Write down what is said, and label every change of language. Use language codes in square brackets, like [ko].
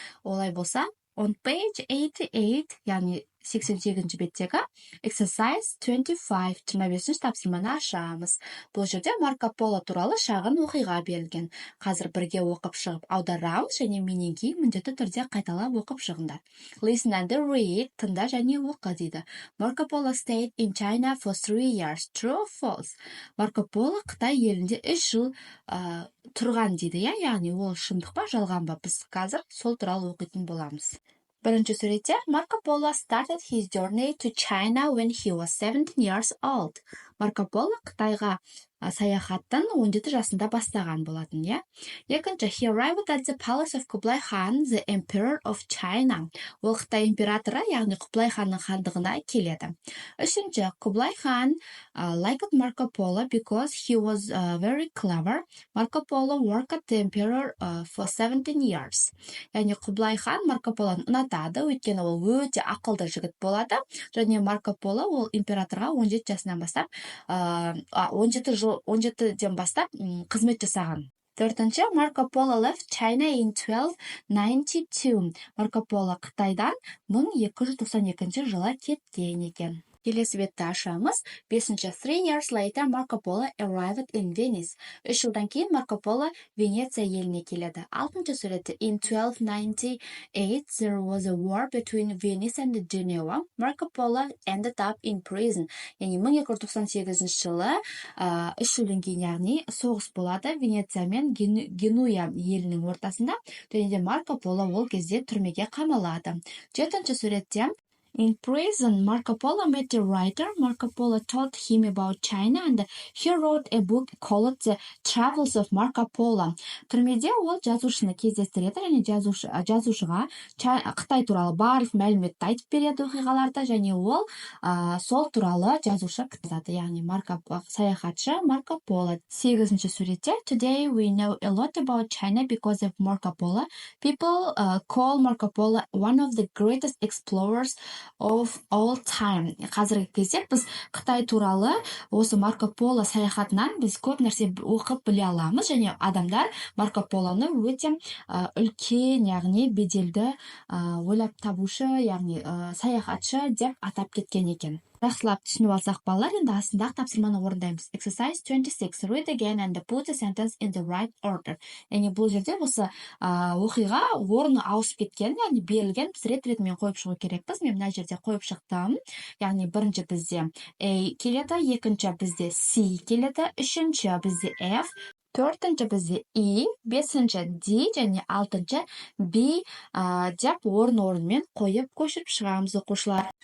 [kk] Олай болса, [en] on page 88, [kk] яғни 88-ші беттегі [en] exercise 25, [kk] 25-ші тапсырманы ашамыз. Бұл жерде Марко Поло туралы шағын оқиға берілген. Қазір бірге оқып шығып аударамыз және менен кейін міндетті түрде қайталап оқып шығыңдар. [en] Listen and read, [kk] тыңда және оқы дейді. [en] Marco Polo stayed in China for 3 years. True or false? [kk] Марко Поло Қытай елінде 3 жыл тұрған дейді, яғни ол шындық па, жалған ба? Біз қазір сол туралы оқитын боламыз. Бірінші суретте [en] Marco Polo started his journey to China when he was 17 years old. [kk] Марко Поло Қытайға саяхаттан 17 жасында бастаған болатын, иә? Екінші, [en] he arrived at the palace of Kublai Khan, the emperor of China. [kk] Ол Қытай императоры, яғни Құбылай ханның хандығына келеді. Үшінші, [en] Kublai Khan liked Marco Polo because he was very clever. Marco Polo worked at the emperor for 17 years. [kk] Яғни Құбылай хан Марко Полоны ұнатады, өйткені ол өте ақылды жігіт болады. Және Марко Поло ол императорға 17 жасынан бастап 17-ден бастап қызмет жасаған. Төртінші, [en] Марко Поло left China in 1292. [kk] Марко Поло Қытайдан 1292 жылы кеткен екен. Келесі бетті ашамыз. [en] 5-ші, 3 years later, Marco Polo arrived in Venice. [kk] 3 жылдан кейін Марко Поло Венеция еліне келеді. 6-ші суретте, [en] in 1298, there was a war between Venice and Genoa. Marco Polo ended up in prison. [kk] Яғни 1298 жылы 3 жылдан кейін, яғни соғыс болады Венеция мен Генуя елінің ортасында. Және де Марко Поло ол кезде түрмеге қамалады. 7-ші суретте, [en] in prison, Marco Polo met a writer. Marco Polo told him about China and he wrote a book called The Travels of Marco Polo. [kk] Түрмеде ол жазушыны кездестіреді, және жазушыға Қытай туралы барлық мәліметті айтып береді оқиғаларда, және ол сол туралы жазушы кітапты, яғни саяхатшы Марко Поло. 8-ші суретте, [en] today we know a lot about China because of Marco Polo. People call Marco Polo one of the greatest explorers of all time. [kk] Қазіргі кезде біз Қытай туралы осы Марко Поло саяхатынан біз көп нәрсе оқып біле аламыз, және адамдар Марко Полоны өте үлкен, яғни беделді ойлап табушы, яғни саяхатшы деп атап кеткен екен. Жақсылап түсініп алсақ балалар, енді астындағы тапсырманы орындаймыз. [en] Exercise 26. Read again and put the sentence in the right order. [kk] Яғни бұл жерде осы оқиға орны ауысып кеткен, яғни берілген, біз рет-ретімен қойып шығу керекпіз. Мен мына жерде қойып шықтым. Яғни бірінші бізде A келеді, екінші бізде C келеді, үшінші бізде F, төртінші бізде E, бесінші D және алтыншы B деп орын-орынмен қойып көшіріп шығамыз оқушылар.